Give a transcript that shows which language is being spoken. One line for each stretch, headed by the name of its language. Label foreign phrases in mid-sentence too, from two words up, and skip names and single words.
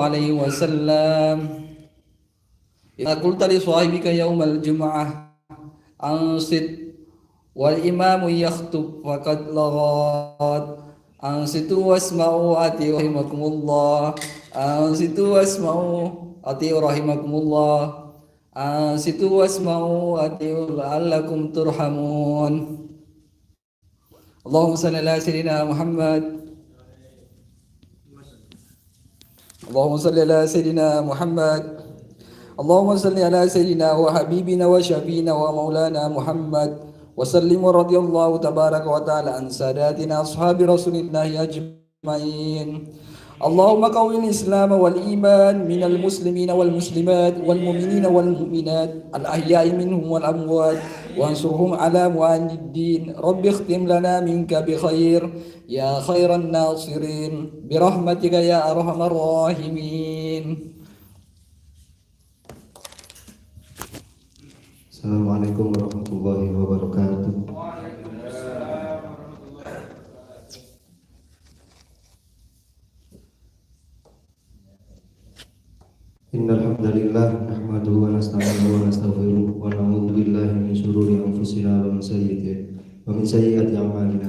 Arabic: عليه وسلم إذا قلت لصاحبك يوم الجمعة أنصت والإمام يخطب فقد لغوت أنصتوا واسمعوا أطيعوا رحمكم الله أنصتوا واسمعوا أطيعوا رحمكم الله أنصتوا واسمعوا أطيعوا لعلكم ترحمون. اللهم صل على سيدنا محمد. اللهم صل على سيدنا محمد. اللهم صل على سيدنا وحبيبنا وشفيعنا ومولانا محمد وسلم ورضي الله تبارك وتعالى عن ساداتنا أصحاب رسول الله أجمعين. اللهم قو الإسلام والإيمان من المسلمين والمسلمات والمؤمنين والمؤمنات الأحياء منهم والأموات وانصرهم على المعاندين. رب اختم لنا منك بخير يا خير الناصرين برحمتك يا أرحم الراحمين. السلام عليكم ورحمة الله وبركاته. إن الحمد لله نحمده ونستعينه ونستغفره ونعوذ بالله من شرور أنفسنا ومن سيئات أعمالنا.